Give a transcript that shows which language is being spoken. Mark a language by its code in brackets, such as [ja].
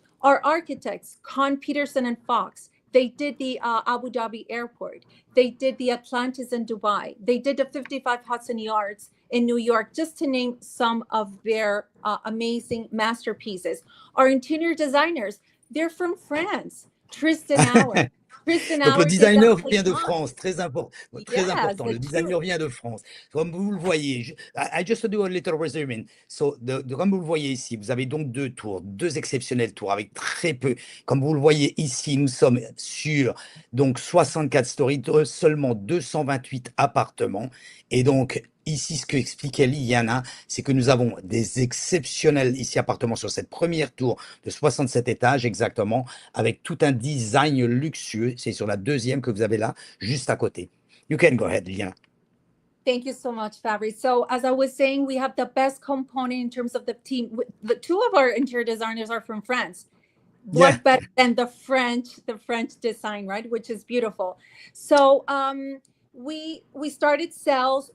[en] Our architects, Con Peterson and Fox, they did the Abu Dhabi airport. They did the Atlantis in Dubai. They did the 55 Hudson Yards in New York, just to name some of their amazing masterpieces. Our interior designers, they're from France. Tristan Auer. [fr] Donc le designer vient de France, très important. Le designer vient de France. Comme vous le voyez, [en] I just do a little resume. [fr] So, comme vous le voyez ici, vous avez donc 2 tours, 2 exceptionnelles tours avec très peu. Comme vous le voyez ici, nous sommes sur donc 64 stories, seulement 228 appartements. Et donc ici, ce que expliquait Liliana, c'est que nous avons des exceptionnels ici appartements sur cette première tour de 67 étages exactement, avec tout un design luxueux. C'est sur la deuxième que vous avez là, juste à côté. [en] You can go ahead, Liliana. Thank you so much, Fabrice. So as I was saying, we have the best component in terms of the team. The 2 of our interior designers are from France. What better than the French design, right? Which is beautiful. So we started sales.